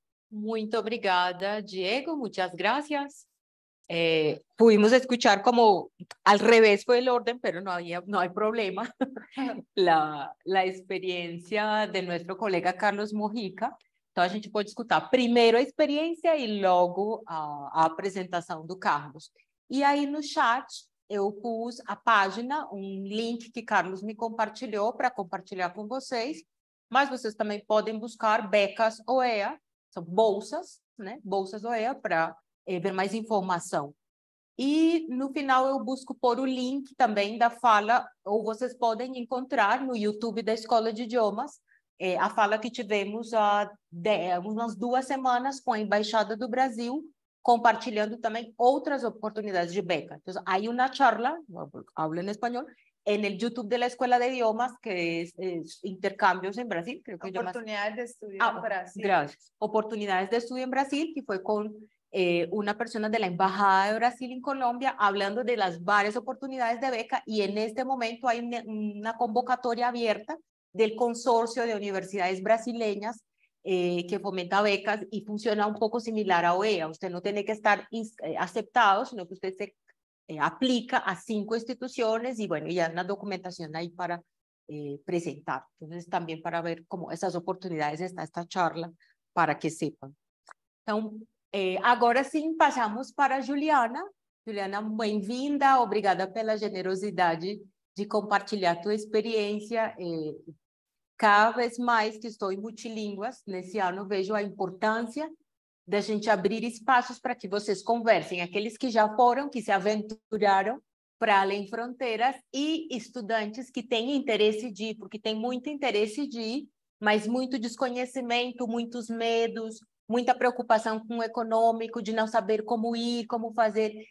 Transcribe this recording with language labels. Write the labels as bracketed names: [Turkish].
[Portuguese] Muito obrigada, Diego. [Spanish] Muchas gracias. Pudimos escuchar como al revés fue el orden, pero no hay problema. [Portuguese] La experiência de nosso colega Carlos Mojica. Então, a gente pode escutar primeiro a experiência e logo a apresentação do Carlos. E aí, no chat, eu pus a página, link que Carlos me compartilhou para compartilhar com vocês, mas vocês também podem buscar becas OEA, são bolsas, né? Bolsas OEA para ver mais informação. E no final eu busco pôr o link também da fala, ou vocês podem encontrar no YouTube da Escola de Idiomas, a fala que tivemos há umas 2 semanas com a Embaixada do Brasil, compartilhando também outras oportunidades de beca. Então, há uma charla, hablo em espanhol, no YouTube da Escola de Idiomas, que é intercâmbios em Brasil. [Spanish] Creo que Oportunidades de estudio en Brasil. Gracias. Oportunidades de estudio en Brasil, que fue con una persona de la Embajada de Brasil en Colombia, hablando de las varias oportunidades de beca, y en este momento hay una convocatoria abierta del Consorcio de Universidades Brasileñas que fomenta becas y funciona un poco similar a OEA. Usted no tiene que estar aceptado, sino que usted se aplica a 5 instituciones y bueno, ya hay una documentación ahí para presentar. Entonces, también para ver cómo esas oportunidades está esta charla, para que sepan. [Portuguese] Então, agora sim, passamos para a Juliana. Juliana, bem-vinda, obrigada pela generosidade de compartilhar a tua experiência. Cada vez mais que estou em multilínguas, nesse ano vejo a importância da gente abrir espaços para que vocês conversem, aqueles que já foram, que se aventuraram para além fronteiras, e estudantes que têm interesse de ir, porque tem muito interesse de ir, mas muito desconhecimento, muitos medos, muita preocupação com o econômico, de não saber como ir, como fazer.